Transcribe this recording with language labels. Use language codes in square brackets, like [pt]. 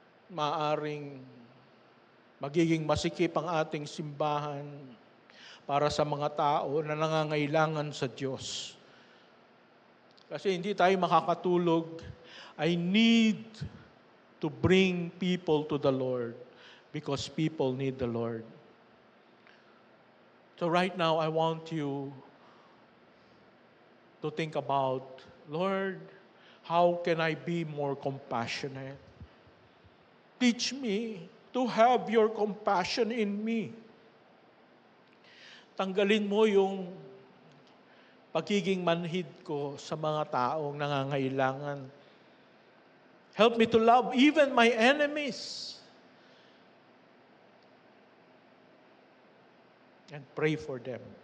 [tl] Maaring magiging masikip ang ating simbahan para sa mga tao na nangangailangan sa Diyos. Kasi hindi tayo makakatulog. [en] I need to bring people to the Lord because people need the Lord. So right now, I want you to think about, Lord, how can I be more compassionate? Teach me to have your compassion in me. [tl] Tanggalin mo yung pagiging manhid ko sa mga taong nangangailangan. [en] Help me to love even my enemies. And pray for them.